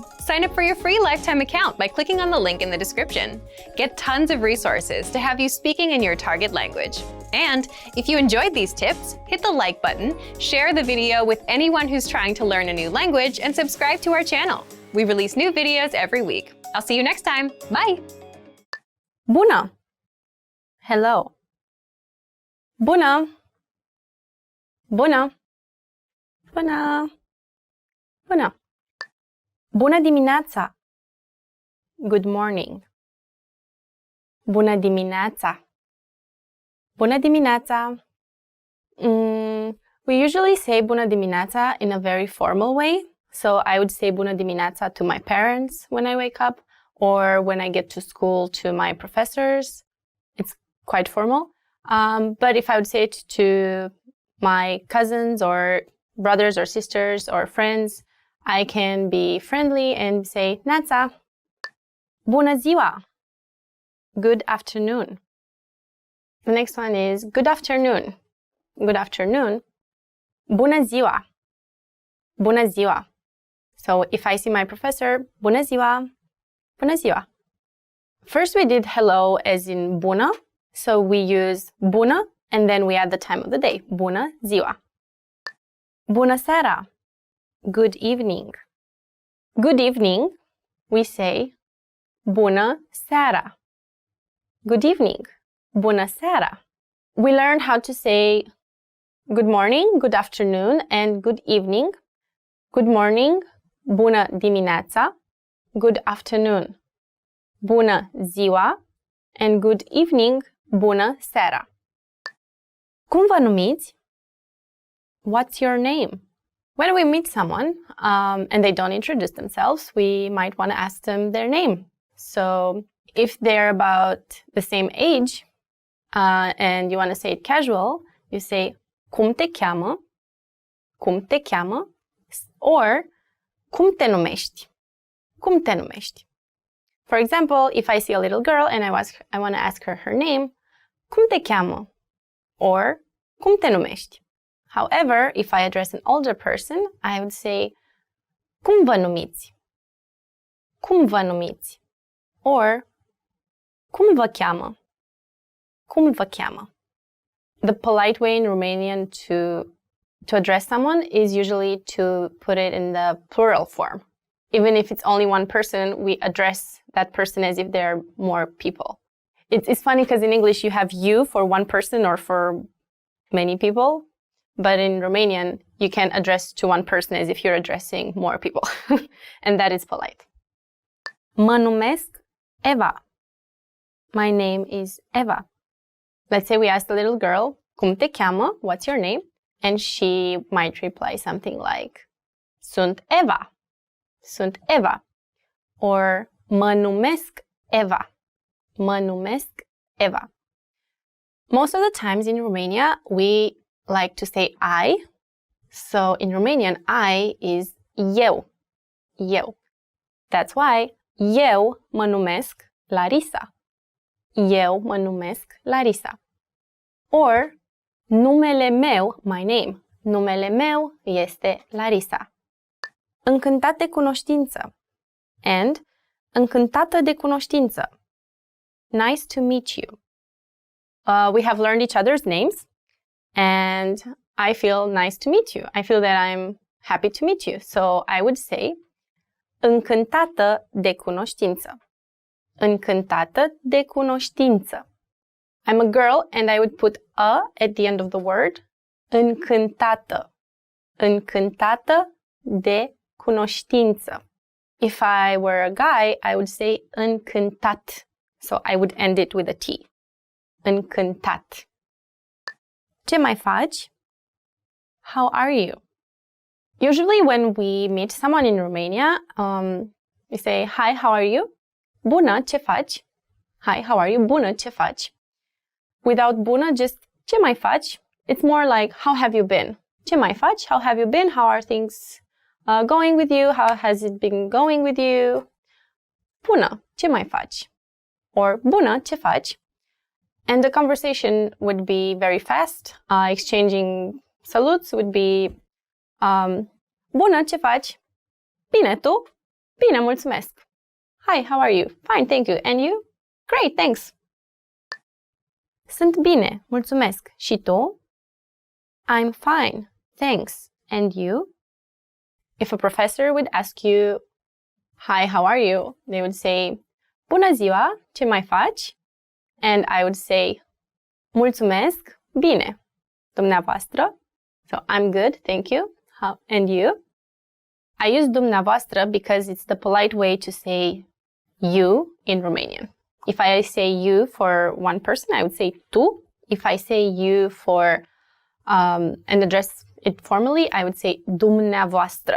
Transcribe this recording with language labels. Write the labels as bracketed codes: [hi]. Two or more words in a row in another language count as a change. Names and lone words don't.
[en] Sign up for your free lifetime account by clicking on the link in the description. Get tons of resources to have you speaking in your target language. And if you enjoyed these tips, hit the like button, share the video with anyone who's trying to learn a new language, and subscribe to our channel. We release new videos every week. I'll see you next time. Bye! [ro] Bună! Hello! Bună! Bună! Bună! Bună! Bună dimineața! [en] Good morning! [ro] Bună dimineața! Bună dimineața! [en] We usually say [ro] bună dimineața [en] in a very formal way. So I would say [ro] bună dimineața [en] to my parents when I wake up, or when I get to school to my professors. It's quite formal. But if I would say it to my cousins or brothers or sisters or friends, I can be friendly and say neața. [ro] Bună ziua! [en] Good afternoon. The next one is good afternoon. Good afternoon. [ro] Bună ziua! Bună ziua! [en] So if I see my professor, [ro] bună ziua! Bună ziua! [en] First we did hello as in bună. So we use bună and then we add the time of the day. [ro] Bună ziua! Bună seara! [en] Good evening. Good evening, we say [ro] bună seara. [en] Good evening. [ro] Bună seara. [en] We learned how to say good morning, good afternoon, and good evening. Good morning, [ro] bună dimineața. [en] Good afternoon, [ro] bună ziua. [en] And good evening, [ro] bună seara. Cum vă numiți? [en] What's your name? When we meet someone and they don't introduce themselves, we might want to ask them their name. So if they're about the same age and you want to say it casual, you say [ro] cum te cheamă? Cum te cheamă? Or cum te numești? Cum te numești? [en] For example, if I see a little girl and I want to ask her name, [ro] cum te cheamă? Or cum te numești? [en] However, if I address an older person, I would say [ro] cum vă numiți? Cum vă numiți? Or cum vă cheamă? Cum vă cheamă? [en] The polite way in Romanian to address someone is usually to put it in the plural form. Even if it's only one person, we address that person as if there are more people. It's funny because in English you have you for one person or for many people, but in Romanian you can address to one person as if you're addressing more people. And that is polite. [ro] Mă numesc Eva. [en] My name is Eva. Let's say we asked a little girl, [ro] cum te cheamă? [en] What's your name? And she might reply something like, [ro] sunt Eva. Sunt Eva. Or mă numesc Eva. Mă numesc Eva. [en] Most of the times in Romania, we like to say I. So in Romanian, I is [ro] eu. Eu. [en] That's why [ro] eu mă numesc Larisa. Eu mă numesc Larisa. Or numele meu, [en] my name. [ro] Numele meu este Larisa. Încântat de cunoștință. And încântată de cunoștință. [en] Nice to meet you. We have learned each other's names, and I feel nice to meet you. I feel that I'm happy to meet you. So I would say [ro] încântată de cunoștință. Încântată de cunoștință. [en] I'm a girl and I would put a at the end of the word. [ro] Încântată. Încântată de cunoștință. [en] If I were a guy, I would say încântat. So I would end it with a T. Încântat. [ro] Ce mai faci? [en] How are you? Usually when we meet someone in Romania, we say, hi, how are you? [ro] Bună, ce faci? [en] Hi, how are you? [ro] Bună, ce faci? Without bună, just ce mai faci? [en] It's more like, how have you been? [ro] Ce mai faci? [en] How have you been? How are things going with you? How has it been going with you? [ro] Bună, ce mai faci? Or bună, ce faci? [en] And the conversation would be very fast, exchanging saluts would be [ro] bună, ce faci? Bine, tu? Bine, mulțumesc. [en] Hi, how are you? Fine, thank you. And you? Great, thanks. [ro] Sunt bine, mulțumesc. Și tu? [en] I'm fine, thanks. And you? If a professor would ask you, hi, how are you? They would say, [ro] bună ziua, ce mai faci? [en] And I would say, [ro] mulțumesc, bine. Dumneavoastră? [en] So I'm good, thank you. How, and you? I use dumneavoastră because it's the polite way to say you in Romanian. If I say you for one person, I would say tu. If I say you for and address it formally, I would say dumneavoastră.